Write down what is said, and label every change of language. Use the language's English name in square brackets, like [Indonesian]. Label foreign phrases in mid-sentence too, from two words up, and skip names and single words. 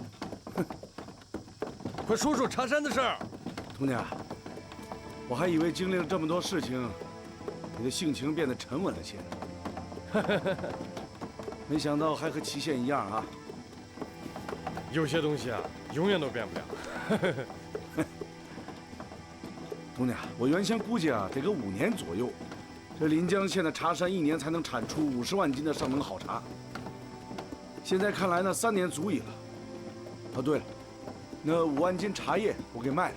[Chinese] 快说说茶山的事儿。童家，我还以为经历了这么多事情，你的性情变得沉穩了些，没想到还和祁县一样啊。有些东西啊，永遠都變不了。童家，我原先估計啊，得個5年左右，這臨江縣的茶山1年才能產出50萬斤的上等好茶。現在看來呢，3年足矣了。哦，對了，那5萬斤茶葉我給賣了。